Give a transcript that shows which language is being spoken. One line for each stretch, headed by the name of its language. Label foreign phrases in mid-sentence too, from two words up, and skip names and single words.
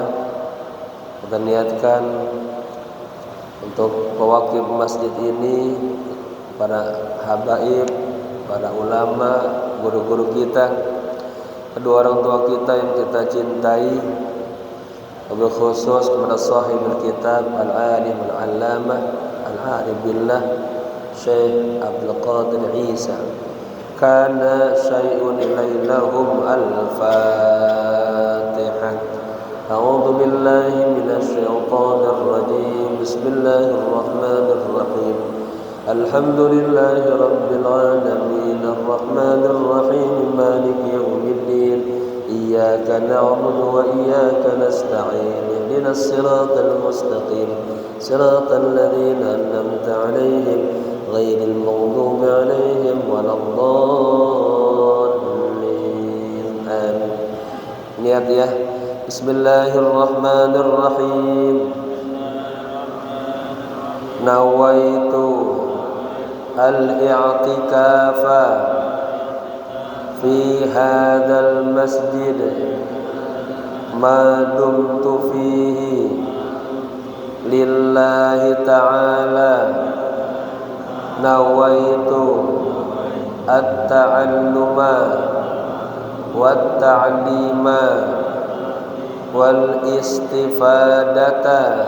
Indonesian: Kita niatkan untuk pewakil masjid ini, para habaib, para ulama, guru-guru kita, kedua orang tua kita yang kita cintai,
Arabic: وبالخصوص
Indonesian: kepada
Arabic: صاحب الكتاب العالم العلامة العارف بالله
Indonesian: Syekh Abdul Qadir Isa.
Arabic: كان شيء إليهم الفاتحة. أعوذ بالله من الشيطان الرجيم. بسم الله الرحمن الرحيم الحمد لله رب العالمين الرحمن الرحيم مالك يوم الدين. إياك نعبد وإياك نستعين. اهدنا الصراط المستقيم صراط الذين أنعمت عليهم غير المغضوب عليهم ولا الضالين.
Indonesian: Amin. Niat ya.
Arabic: بسم الله الرحمن الرحيم. نويت الاعتكاف في هذا المسجد ما دمت فيه لله تعالى. نويت التعلم والتعليم والاستفادة